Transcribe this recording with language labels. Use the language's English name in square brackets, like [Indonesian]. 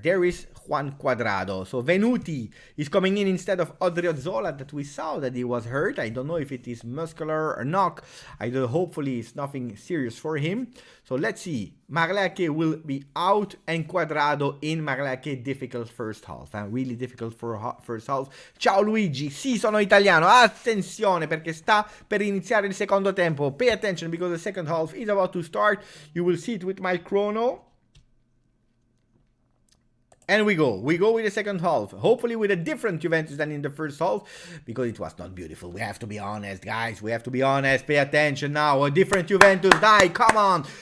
[English] There is Juan Quadrado. So Venuti is coming in instead of Odriozola that we saw that he was hurt. I don't know if it is muscular or knock. Hopefully it's nothing serious for him. So let's see. Marleke will be out and Quadrado in. Marleke difficult first half. Really difficult for first half. [Italian] Ciao Luigi. Sì, sono italiano. Attenzione perché sta per iniziare il secondo tempo. [English] Pay attention because the second half is about to start. You will see it with my chrono. And we go with the second half, hopefully with a different Juventus than in the first half, because it was not beautiful. We have to be honest, guys, we have to be honest. Pay attention now, a different Juventus, die, come on.